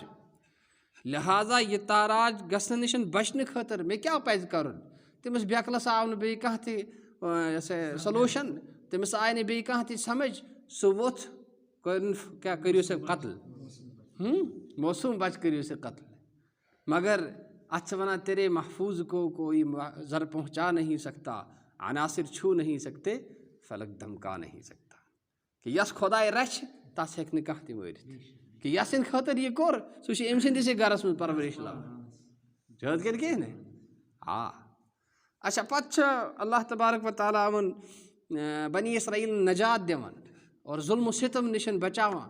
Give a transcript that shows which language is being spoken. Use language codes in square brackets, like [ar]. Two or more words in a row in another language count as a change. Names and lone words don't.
[ks] لہٰذا یہِ تاراج گژھنہٕ نِش بَچنہٕ خٲطرٕ مےٚ کیٛاہ پَزِ کَرُن. تٔمِس بیکلَس آو نہٕ بیٚیہِ کانٛہہ تہِ سلوٗشَن تٔمِس آے نہٕ بیٚیہِ کانٛہہ تہِ سَمٕجھ سُہ ووٚتھ کیٛاہ کٔرِو سا قتل موسوٗم بَچہٕ کٔرِو سا قتل. مگر اَتھ چھِ وَنان [ur] تیرے محفوٗظ کو یہِ زَر پہنچا نہیں سکتا عناصر چھوٗ نہیں سکتے فلک دھمکا نہیں سکتا. [ks] کہِ یۄس خۄداے رَچھِ تَس ہیٚکہِ نہٕ کانٛہہ تہِ مٲرِتھ کہِ یَس سٕنٛدِ خٲطرٕ یہِ کوٚر سُہ چھُ أمۍ سٕنٛدِسٕے گَرَس منٛز پَرؤرِش لَبان. چھِ حظ کِنہٕ کِہیٖنۍ نہٕ اچھا. پَتہٕ چھُ [ar] اللہ تبارک و تعالیٰ [ks] یِمَن بنی اسرایٖلَن نجات دِوان اور ظُلمہٕ سِتم نِش بَچاوان.